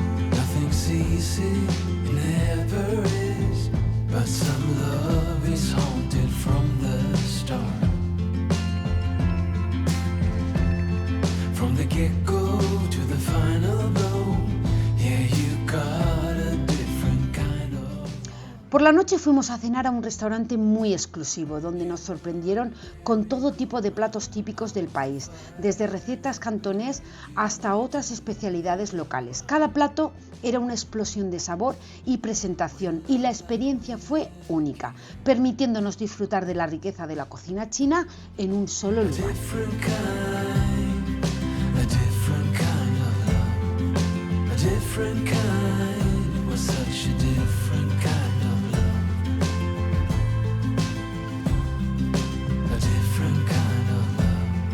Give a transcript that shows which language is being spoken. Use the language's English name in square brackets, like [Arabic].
[English] Nothing's easy, never is, but some love is haunted from the start. From the get-go to the final blow, yeah, you got a different kind of... [Spanish] Por la noche fuimos a cenar a un restaurante muy exclusivo, donde nos sorprendieron con todo tipo de platos típicos del país, desde recetas cantonés hasta otras especialidades locales. Cada plato era una explosión de sabor y presentación, y la experiencia fue única, permitiéndonos disfrutar de la riqueza de la cocina china en un solo lugar. [English] Different kind, it was such a different kind of love. A different kind of love.